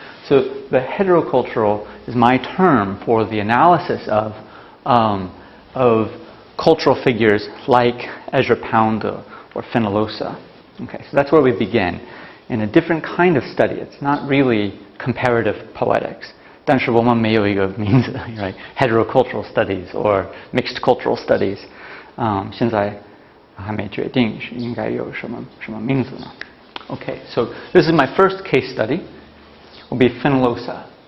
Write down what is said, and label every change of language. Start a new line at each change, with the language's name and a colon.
English: So the heterocultural is my term for the analysis of cultural figures like Ezra Pound or or Fenollosa. Okay, so that's where we begin, in a different kind of study. It's not really comparative poetics.
Chinese: 但是我们没有一个名字 right?
English: Heterocultural studies or mixed cultural studies.
Chinese: 现在还没决定应该有什么名字呢
English: Okay, so this is my first case study. Will be Fenollosa.